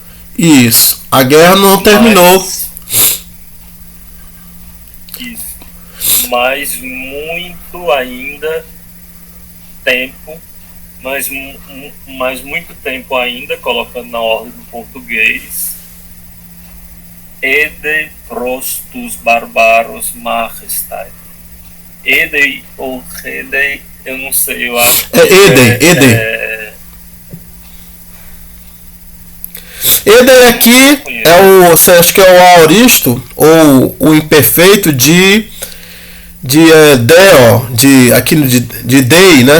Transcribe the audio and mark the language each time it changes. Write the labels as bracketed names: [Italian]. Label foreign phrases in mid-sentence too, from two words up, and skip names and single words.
[Portuguese] Isso. A guerra não terminou. Isso. Mas muito ainda tempo, mas muito tempo ainda, colocando na ordem do português, [Greek] Ede prostus barbaros majestai. [Portuguese] Ede ou Ede, eu não sei, eu acho que Eden. Eden aqui você acha que é o aoristo ou o imperfeito de deo, aqui de dei, né?